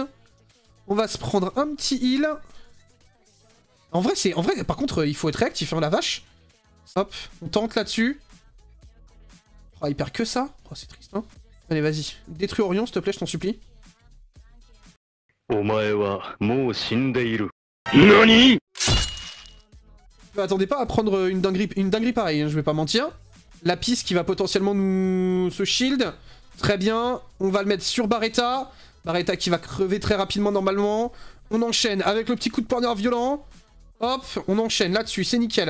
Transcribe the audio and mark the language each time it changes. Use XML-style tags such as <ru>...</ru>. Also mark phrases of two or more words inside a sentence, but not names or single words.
<fr>On va se prendre un petit heal. En vrai, par contre, il faut être réactif, hein, la vache. Hop, on tente là-dessus. Oh, il perd que ça. Oh, c'est triste, hein. Allez, vas-y. Détruis Orion, s'il te plaît, je t'en supplie.</fr> <ja>お前はもう死んでいる。何？</ja> <fr>Attendez pas à prendre une dinguerie pareille, hein, je vais pas mentir. La piste qui va potentiellement nous... se shield. Très bien, on va le mettre sur Barretta. Barretta qui va crever très rapidement normalement. On enchaîne avec le petit coup de poignard violent. Hop, on enchaîne là-dessus, c'est nickel.</fr>